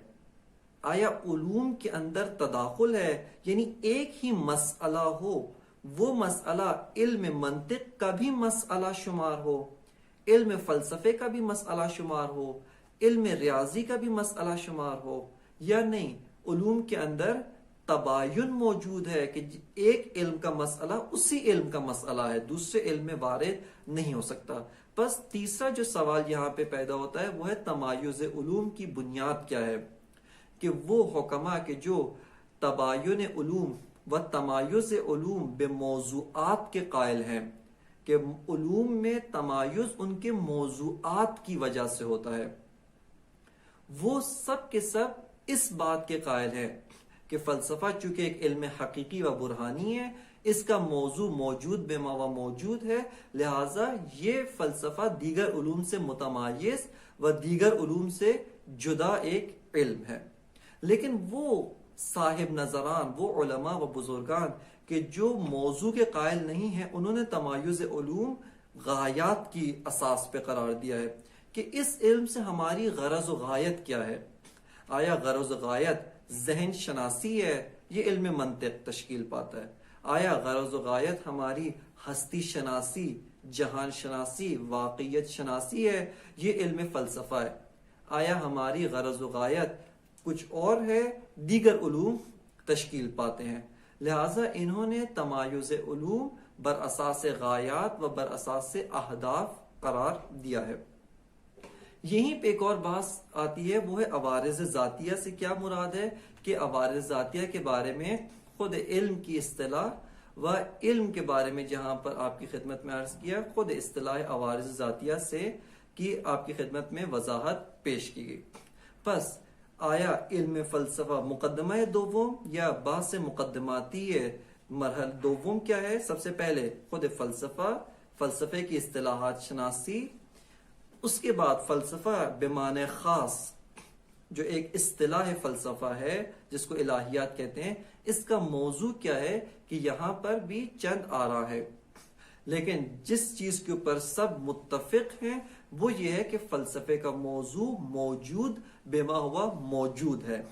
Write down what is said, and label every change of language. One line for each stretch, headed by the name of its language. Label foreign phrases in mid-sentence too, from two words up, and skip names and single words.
Urdu: آیا علوم کے اندر تداخل ہے، یعنی ایک ہی مسئلہ ہو، وہ مسئلہ علم منطق کا بھی مسئلہ شمار ہو، علم فلسفے کا بھی مسئلہ شمار ہو، علم ریاضی کا بھی مسئلہ شمار ہو، یا نہیں علوم کے اندر تباین موجود ہے کہ ایک علم کا مسئلہ اسی علم کا مسئلہ ہے، دوسرے علم میں وارد نہیں ہو سکتا. بس تیسرا جو سوال یہاں پہ پیدا ہوتا ہے وہ ہے تمایز علوم کی بنیاد کیا ہے، کہ وہ حکماء کے جو تباین علوم و تمایز علوم بے موضوعات کے قائل ہیں، کہ علوم میں تمایز ان کے موضوعات کی وجہ سے ہوتا ہے، وہ سب کے سب اس بات کے قائل ہیں کہ فلسفہ چونکہ ایک علم حقیقی و برہانی ہے، اس کا موضوع
Arabic: موجود بے ماوا موجود
Urdu: ہے، لہٰذا یہ فلسفہ دیگر علوم سے متمایز و دیگر علوم سے جدا ایک علم ہے. لیکن وہ صاحب نظران، وہ علماء و بزرگان کہ جو موضوع کے قائل نہیں ہیں، انہوں نے تمایز علوم غایات کی اساس پہ قرار دیا ہے کہ اس علم سے ہماری غرض و غایت کیا ہے. آیا غرض و غایت ذہن شناسی ہے، یہ علم منطق تشکیل پاتا ہے. آیا غرض و غایت ہماری ہستی شناسی، جہان شناسی، واقعیت شناسی ہے، یہ علم فلسفہ ہے. آیا ہماری غرض و غایت کچھ اور ہے، دیگر علوم تشکیل پاتے ہیں. لہٰذا انہوں نے تمایز علوم
Persian: بر اساس غایات و بر اساس اہداف
Urdu: قرار دیا ہے. یہیں پہ ایک اور بات آتی ہے، وہ ہے عوارض ذاتیہ سے کیا مراد ہے، کہ عوارض ذاتیہ کے بارے میں خود علم کی اصطلاح و علم کے بارے میں جہاں پر آپ کی خدمت میں عرض کیا، خود اصطلاح عوارض ذاتیہ سے کی آپ کی خدمت میں وضاحت پیش کی گئی. بس آیا علم فلسفہ مقدمہ دوم یا بحث مقدماتی مرحلہ دوم کیا ہے؟ سب سے پہلے خود فلسفے کی اصطلاحات شناسی، اس کے بعد فلسفہ بمعنی خاص جو ایک اصطلاح فلسفہ ہے جس کو الہیات کہتے ہیں، اس کا موضوع کیا ہے، کہ یہاں پر بھی چند آراء ہے، لیکن جس چیز کے اوپر سب متفق ہیں وہ یہ ہے کہ فلسفے کا موضوع
Arabic: موجود بما ہوا موجود
Urdu: ہے.